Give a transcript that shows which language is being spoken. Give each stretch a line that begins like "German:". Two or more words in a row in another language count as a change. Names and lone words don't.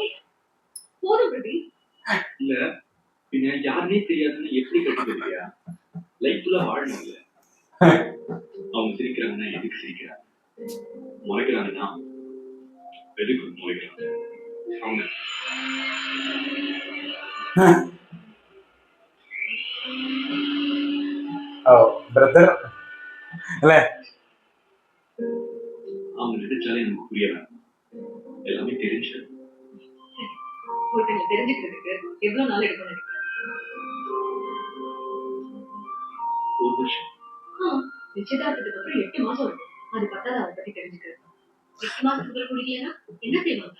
Tamil: போதும் பிரதி இல்ல பின்ன யாருனே தெரியாதுன்னு எப்படி கட்டுக்கிறியா? லைஃப்ல வாழணும் இல்ல. அவங்க சிரிக்கிறாங்கன்னா எதுக்கு சிரிக்கிறாங்க, முறைக்கிறாங்கன்னா எதுக்கு முறைக்கிறாங்க அவங்க.
Malayalam: ഓ ബ്രദർ അല്ലേ?
Tamil: அவங்க நினைச்சாலே நமக்கு புரிய வேண்டாம், எல்லாமே தெரிஞ்சு. ஒருத்தங்க தெரிஞ்சுக்கிறதுக்கு எவ்வளவு நாள் எடுக்கும் நினைக்கிறேன் ஒரு வருஷம் நிச்சயதார்த்தத்துக்கு அப்புறம் 8 மாசம் இருக்கும் அது பத்தாது அதை பத்தி தெரிஞ்சுக்கிறது 8 மாசத்துக்கு அப்புறம் குடிக்கலன்னா என்ன செய்வாங்க